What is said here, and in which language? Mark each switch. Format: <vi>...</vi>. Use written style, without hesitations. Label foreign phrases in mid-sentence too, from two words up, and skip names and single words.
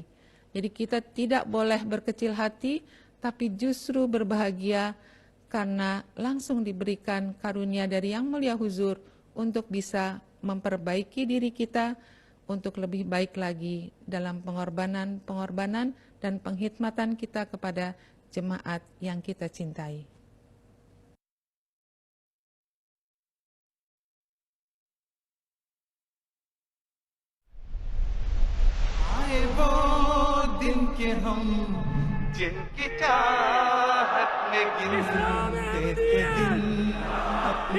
<id>Jadi kita tidak boleh berkecil hati, tapi justru berbahagia karena langsung diberikan karunia dari Yang Mulia Huzur untuk bisa memperbaiki diri kita, untuk lebih baik lagi dalam pengorbanan dan penghikmatan kita kepada jemaat yang kita cintai.</id> <hi>आए वो दिन के हम जिनकी चाहत में गिनते थे दिन अपनी</hi>